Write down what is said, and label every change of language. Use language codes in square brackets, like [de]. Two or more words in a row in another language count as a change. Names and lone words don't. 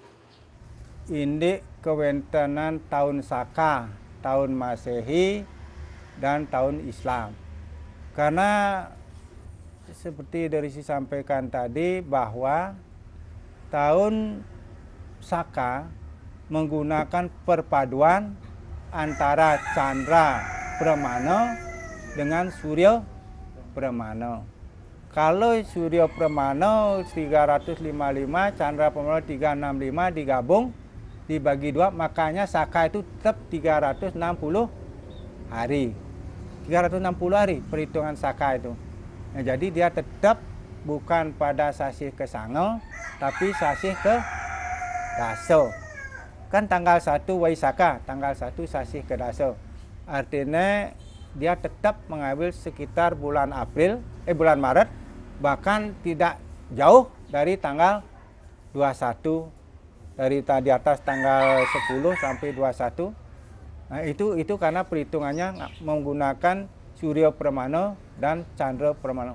[id] Ini kewentanan tahun Saka, tahun Masehi, dan tahun Islam. Karena seperti dari disampaikan tadi bahwa tahun Saka menggunakan perpaduan antara Chandra Pramana dengan Surya Pramana. Kalau Surya Pramana 355, Chandra Pramana 365 digabung dibagi 2, makanya Saka itu tetap 360 hari. 360 hari perhitungan Saka itu. Nah, jadi dia tetap bukan pada Sasih Kesanga, tapi Sasih Kedasa. Kan tanggal 1 Waisaka, tanggal 1 Sasih Kedasa. Artinya dia tetap mengambil sekitar bulan Maret, bahkan tidak jauh dari tanggal 21, dari di atas tanggal 10 sampai 21. Nah, itu karena perhitungannya menggunakan Surya Pramana dan Chandra Pramana.